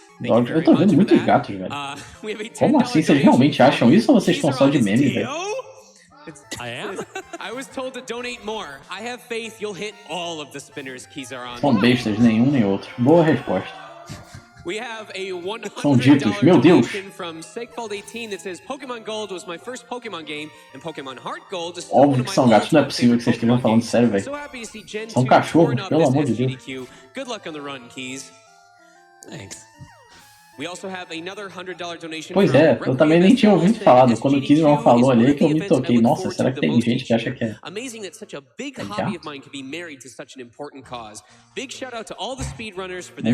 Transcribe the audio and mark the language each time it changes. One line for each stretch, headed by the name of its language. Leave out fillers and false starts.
Portuguese: Eu tô vendo muitos gatos, velho. Como assim? Vocês realmente acham isso ou vocês estão só de meme, velho?
English: I am? I was told to donate more. I have faith you'll hit all of the spinners keys are on.
Portuguese: São bestas, nenhum nem outro. Boa resposta.
English: We have a
Portuguese: São ditos, meu Deus.
English: from Segfold18 that says Pokémon Gold was my first Pokémon game and Pokémon Heart Gold is
Portuguese: Óbvio que são gatos, não é possível que vocês estejam falando sério, velho. São cachorros, pelo amor de Deus.
English: Good luck on the run, Keys. Thanks. We also have another $100 donation.
Portuguese: Pois é, eu também nem tinha ouvido falado. Quando o Kizron falou ali que eu me toquei. Nossa, será que tem gente que acha que é
English: Amazing that such a big hobby of mine can be married to such an important cause. Big shout out to all the speedrunners for their